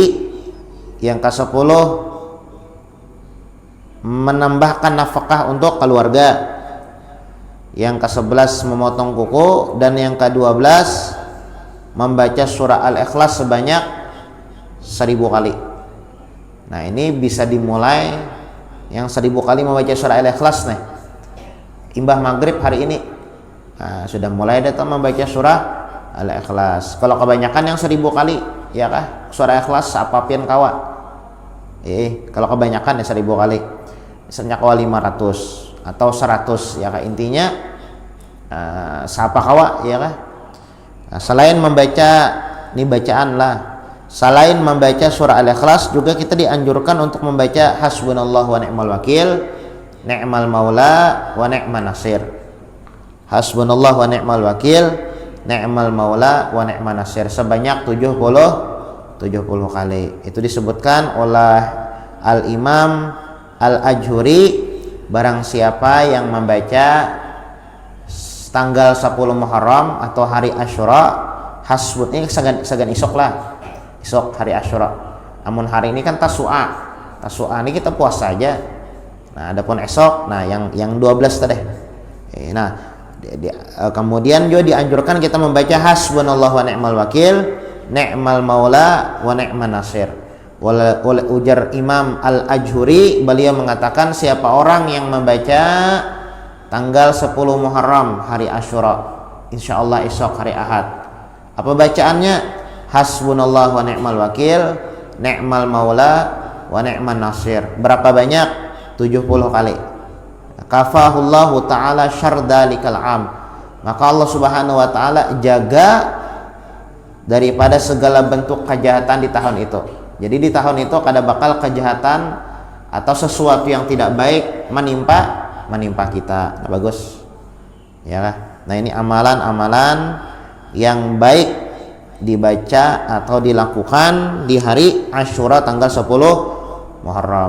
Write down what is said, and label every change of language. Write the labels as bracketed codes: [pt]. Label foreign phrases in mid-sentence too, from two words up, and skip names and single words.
[id] Yang ke-10, menambahkan nafkah untuk keluarga. Yang ke-11, memotong kuku. Dan yang ke-12, membaca surah Al-Ikhlas sebanyak 1000 kali. Nah, ini bisa dimulai yang 1000 kali membaca surah Al-Ikhlas nih. [bjn] Imbah maghrib hari ini. [id] Nah, sudah mulai datang membaca surah Al-Ikhlas. [bjn] Kalau kebanyakan yang 1000 kali, ya kah? Surah Ikhlas apapun kawa. Kalau kebanyakan ya 1000 kali. Misalnya kawa 500 atau 100 ya kah? Intinya siapa kawa ya kah? [id] Nah, selain membaca ini bacaan lah. Selain membaca surah Al-Ikhlas juga kita dianjurkan untuk membaca [ar] حسبنا الله ونعم الوكيل نعم المولى ونعم النصير. حسبنا الله ونعم الوكيل نعم المولى ونعم النصير [id] sebanyak 70 kali. Itu disebutkan oleh Al-Imam Al-Ajhuri, barang siapa yang membaca tanggal 10 Muharram atau hari Asyura, [bjn] hasbun ini segan isok lah. Isok hari Asyura. [id] Namun hari ini kan Tasu'a ini kita puasa aja. Nah, adapun esok, nah yang 12 tadi. Nah, kemudian juga dianjurkan kita membaca [ar] حسبنا الله ونعم الوكيل نعم المولى ونعم النصير. [id] Oleh ujar Imam Al-Ajhuri, beliau mengatakan siapa orang yang membaca tanggal 10 Muharram hari Asyura, insyaallah esok hari Ahad, apa bacaannya? [ar] حسبنا الله ونعم الوكيل نعم المولى ونعم النصير. [id] Berapa banyak? 70 kali. [ar] كفاه الله تعالى شر ذلك العام. [id] Maka Allah [ar] سبحانه وتعالى [id] jaga daripada segala bentuk kejahatan di tahun itu. [bjn] Jadi di tahun itu kada bakal kejahatan atau sesuatu yang tidak baik menimpa kita. [id] Nah, bagus. Ya lah. Nah, ini amalan-amalan yang baik dibaca atau dilakukan di hari Asyura tanggal 10 Muharram.